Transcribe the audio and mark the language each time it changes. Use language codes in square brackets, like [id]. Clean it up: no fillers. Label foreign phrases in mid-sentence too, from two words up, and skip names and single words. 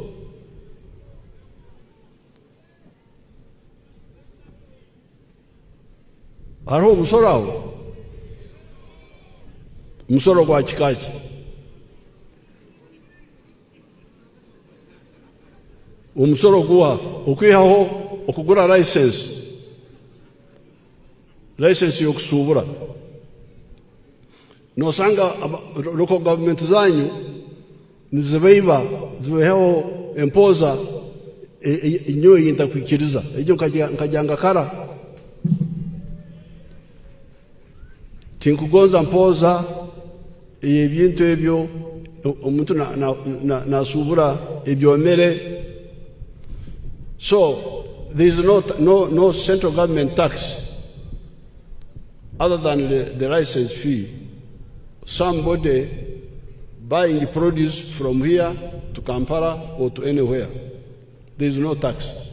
[ttj] Hariho omusoro aho, omusoro gwa kikaki. Omusoro guha okwihaho okugura license yokusubura. Nosanga [en] local government [ttj] zanyu zibeho empoza inyo yintakwikiriza ejo nkajanga kara tinkugonza mpoza ebintu ebyo omuntu nasubura ebyomere. [en] So there is no central government tax other than the license fee. Somebody buying produce from here to Kampala or to anywhere, there is no tax.